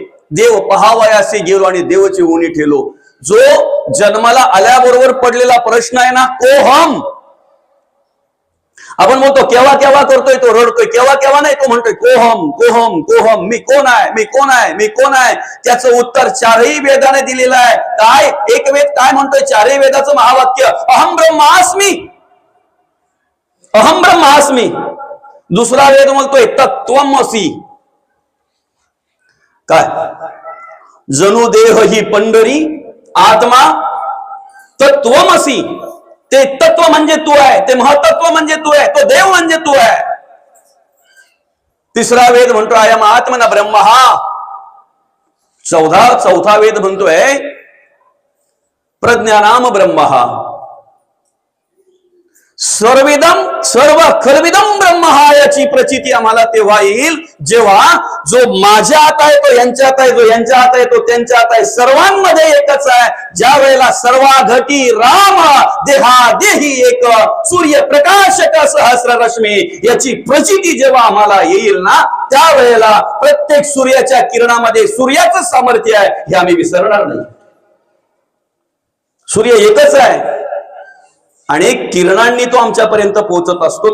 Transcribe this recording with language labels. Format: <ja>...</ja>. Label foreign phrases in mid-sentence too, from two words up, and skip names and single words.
<mr>देव पहावयासी गेलो आणि देवाची उणी ठेलो. जो जन्माला आल्याबरोबर पडलेला प्रश्न आहे ना, कोहम. आपण म्हणतो केव्हा केव्हा करतोय, तो रडतोय. केव्हा केव्हा नाही, तो म्हणतोय</mr> <sa>कोहम कोहम कोहम.</sa> <mr>मी कोण आहे, मी कोण आहे, मी कोण आहे? त्याचं उत्तर 4ही वेदाने दिलेलं आहे. काय? एक वेद काय म्हणतोय? 4ही वेदाचं महावाक्य</mr> <sa>अहम ब्रह्मास्मी, अहम ब्रह्मास्मी.</sa> <mr>दुसरा वेद म्हणतोय तत्त्वमसि. काय? जणू देह ही पंढरी, आत्मा तत्त्वमसि. ते तत्व म्हणजे तू आहे, ते महतत्व म्हणजे तू आहे, तो देव म्हणजे तू आहे. तिसरा वेद म्हणतो</mr> <sa>अयम आत्मन ब्रह्म.</sa> <mr>चौथा वेद म्हणतोय</mr> <sa>प्रज्ञानाम ब्रह्म. सर्विदम सर्व खलविदम ब्रह्म</sa> <mr>हा याची प्रचिती आम्हाला तेव्हा येईल जेव्हा जो माझ्या हात आहे तो यांच्या हात आहे, जो यांच्या हात आहे तो त्यांच्या हात आहे, सर्वांमध्ये एकच आहे. ज्या वेळेला सर्वा घटी राम देहा देही एक सूर्य प्रकाशक सहस्र रश्मी याची प्रचिती जेव्हा आम्हाला येईल ना, त्यावेळेला प्रत्येक सूर्याच्या किरणामध्ये सूर्याचं सामर्थ्य आहे हे आम्ही विसरणार नाही. सूर्य एकच आहे आणि किरणांनी तो आमच्यापर्यंत पोहोचत असतो.</mr>